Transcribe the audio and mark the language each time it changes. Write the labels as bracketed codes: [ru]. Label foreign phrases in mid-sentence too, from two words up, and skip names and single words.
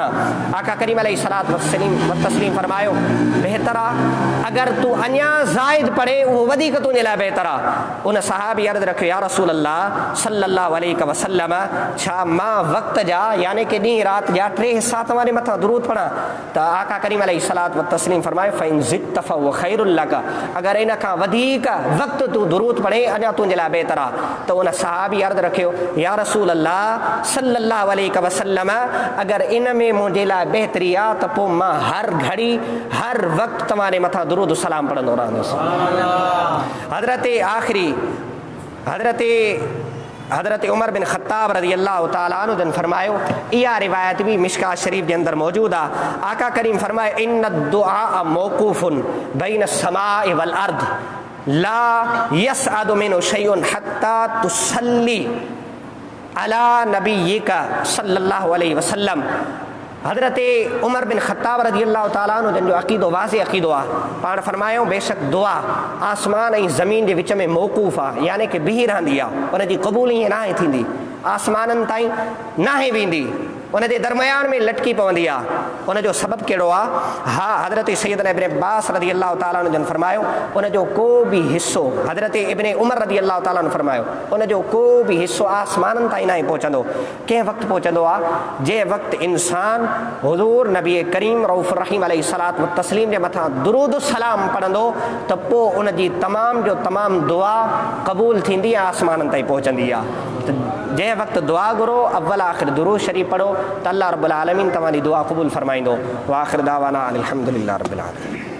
[sd] आका करीम [ar] عليه الصلاة والتسليم [sd] फरमायो बहितर आहे, अगरि तूं अञा ज़ाइद पढ़े उहो वधीक तुंहिंजे लाइ बहितर आहे। उन सहाबी अर्ज़ु रखियो [ar] يا رسول الله صلى الله عليه وسلم [sd] छा मां वक़्त जा यानी कि ॾींहुं राति जा 3 हिसा तव्हांजे मथां दुरूद पढ़ां? त आका करीम [ar] عليه الصلاة والتسليم [sd] फरमायो [ar] فإن زدت فهو خير لك, [sd] अगरि इन खां वधीक वक़्तु तूं दुरूद पढ़े अञा तुंहिंजे लाइ बहितर आहे। त उन सहाबी अर्ज़ु रखियो [ar] يا رسول الله صلى الله عليه وسلم [sd] अगरि इन में मुंहिंजे लाइ बहितरी आहे त पोइ मां हर घड़ी हर वक़्तु तव्हांजे मथां दुरूद सलाम पढ़ंदो रहंदुसि। हज़रत उमर बिन ख़त्ताब [ar] رضي الله تعالى عنه [sd] जन फरमायो, इहा रिवायत बि मिशकात शरीफ़ जे अंदरि मौजूदु आहे। आका करीम फरमाए [ar] إن الدعاء موقوف بين السماء والأرض لا يصعد منه شيء حتى تصلي على نبيك صلى الله عليه وسلم. [sd] हज़रत उमर बिन ख़त्ताब [ar] رضي الله تعالى عنه [sd] जन जो अक़ीदो वाज़े अक़ीदो आहे। पाण फरमायो बेशक दुआ आसमान ऐं ज़मीन जे विच में मौक़ूफ़ आहे, यानी कि बीही रहंदी आहे, उनजी क़बूल ईअं नाहे थींदी, आसमाननि ताईं नाहे वेंदी, उन जे दरमियान में लटकी पवंदी आहे। उनजो सबबु कहिड़ो आहे? हा हज़रत सैयदना इब्न अब्बास [ar] رضي الله تعالى عنه [sd] जन फरमायो उनजो को बि हिसो, हज़रत इब्न उमर [ar] رضي الله تعالى عنه [sd] फरमायो उनजो को बि हिसो आसमाननि ताईं नाहे पहुचंदो। कंहिं वक़्तु पहुचंदो आहे जंहिं वक़्तु इंसान हुज़ूर नबी करीम रऊफ़ रहीम [ar] عليه الصلاة والتسليم [sd] जे मथां दुरूद सलाम पढ़ंदो त पोइ उनजी तमाम जो तमाम दुआ क़बूल थींदी आहे, आसमाननि ताईं पहुचंदी आहे। जंहिं वक़्तु दुआ घुरो अव्वल आख़िर दुरूद शरीफ़ पढ़ो त अल्लाह [ar] رب العالمين [sd] तव्हांजी दुआ क़बूल फ़रमाईंदो। [ar] وآخر دعوانا أن الحمد لله رب العالمين.